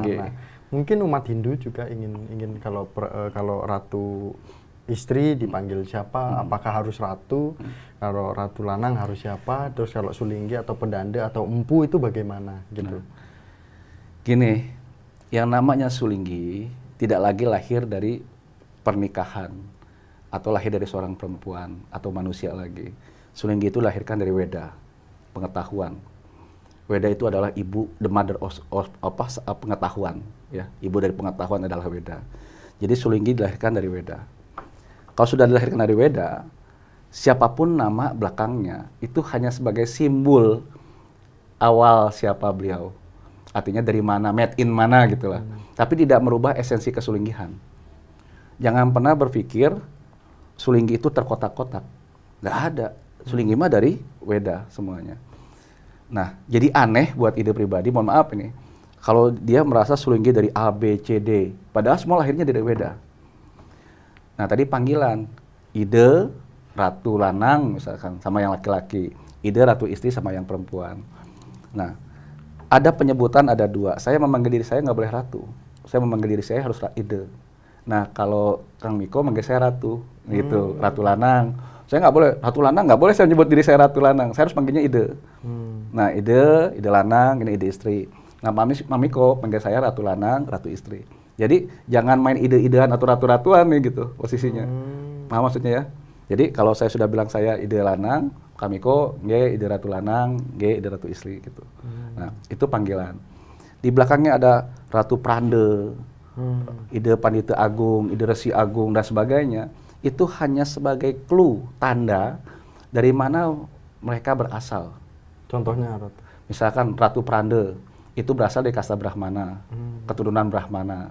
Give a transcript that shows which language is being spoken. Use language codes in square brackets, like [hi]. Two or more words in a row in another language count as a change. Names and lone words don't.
[id] Nah, mungkin umat Hindu juga ingin kalau Ratu istri dipanggil siapa, apakah harus Ratu, kalau Ratu lanang harus siapa, terus kalau sulinggi atau pendanda atau empu itu bagaimana gitu. Gini, yang namanya sulinggi tidak lagi lahir dari pernikahan atau lahir dari seorang perempuan atau manusia lagi. Sulinggi itu lahirkan dari Weda, pengetahuan. Weda itu adalah ibu, [en] the mother of [id] pengetahuan, ya. Ibu dari pengetahuan adalah Weda. Jadi sulinggi dilahirkan dari Weda. Kalau sudah dilahirkan dari Weda, siapapun nama belakangnya itu hanya sebagai simbol awal siapa beliau. Artinya dari mana, [en] made in [id] mana gitulah. Tapi tidak merubah esensi kesulinggihan. Jangan pernah berpikir sulinggi itu terkotak-kotak. Nggak ada. Sulinggi mah dari Weda semuanya. Nah, jadi aneh buat ide pribadi, mohon maaf ini, kalau dia merasa sulinggi dari A, B, C, D, padahal semua lahirnya dari Weda. Nah, tadi panggilan, ide ratu lanang misalkan sama yang laki-laki, ide ratu istri sama yang perempuan. Nah, ada penyebutan ada dua. Saya memanggil diri saya nggak boleh ratu. Saya memanggil diri saya harus ide. Nah, kalau Kang Miko manggil saya ratu, gitu, ratu lanang. Saya nggak boleh, ratu lanang nggak boleh saya menyebut diri saya ratu lanang. Saya harus panggilnya ide. Nah, ide lanang, ini ide istri. Nah, Mamiko panggil saya ratu lanang, ratu istri. Jadi, jangan main ide-idean atau ratu-ratuan nih gitu posisinya. Paham maksudnya ya? Jadi kalau saya sudah bilang saya ide lanang, Kamiko nge ide ratu lanang, nge ide ratu istri gitu. Nah, itu panggilan. Di belakangnya ada Ratu Prande, ide Pandita Agung, ide Resi Agung dan sebagainya. Itu hanya sebagai clue, tanda dari mana mereka berasal. Contohnya Ratu. Misalkan Ratu Prande itu berasal dari kasta Brahmana, keturunan Brahmana.